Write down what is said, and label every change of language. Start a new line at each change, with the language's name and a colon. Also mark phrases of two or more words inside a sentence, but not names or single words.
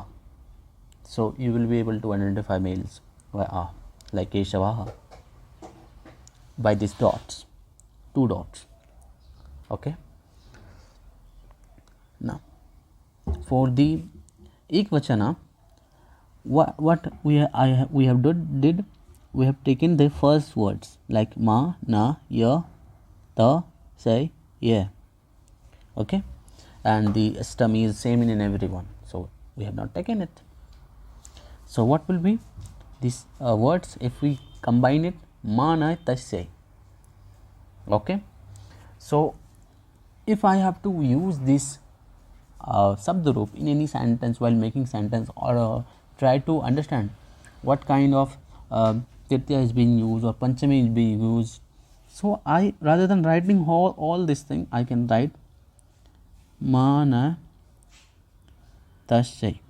English: So you will be able to identify males by A, like Keshavaha, by these dots, 2 dots. Okay. Now for the Ekvachana, what we have did we have taken the first words like ma, na, ya, ta, say, yeah. Okay, and the Astami is same in everyone, so we have not taken it. So what will be these words if we combine it?
Sanskrit: Ma, na, tasya.
English: Okay, so if I have to use this Sabdarup in any sentence while making sentence, or try to understand what kind of Tirtya is being used or Panchami is being used, so I, rather than writing all this thing, I can write
Sanskrit: Mana Tasya.